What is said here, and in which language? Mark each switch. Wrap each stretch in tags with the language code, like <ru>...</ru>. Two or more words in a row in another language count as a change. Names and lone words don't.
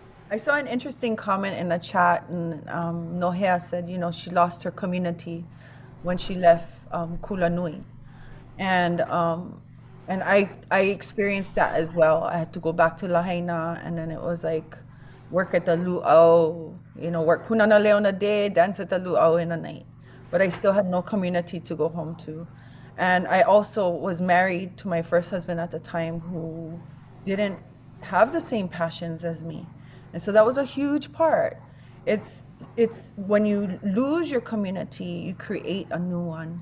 <en>I saw an interesting comment in the chat, and Nohea said, she lost her community when she left Kulanui, and I experienced that as well. I had to go back to Lahaina, and then it was like work at the luau, work punana leo na day, dance at the luau in the night. But I still had no community to go home to. And I also was married to my first husband at the time who didn't have the same passions as me. And so that was a huge part. It's when you lose your community, you create a new one.</en>